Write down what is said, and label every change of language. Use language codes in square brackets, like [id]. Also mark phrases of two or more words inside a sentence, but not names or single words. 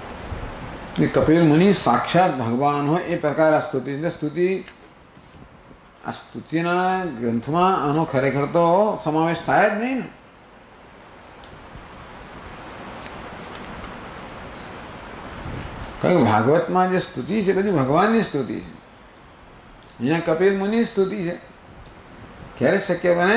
[gu] કપિલ મુનિ સાક્ષાત ભગવાન હો એ પ્રકાર સ્તુતિ આ સ્તુતિના ગ્રંથમાં આનો ખરેખર તો સમાવેશ થાય જ નહીં ને. કારણ કે ભાગવતમાં જે સ્તુતિ છે બધી ભગવાનની સ્તુતિ છે. અહીંયા કપિલ મુનિની સ્તુતિ છે. ક્યારે શક્ય બને?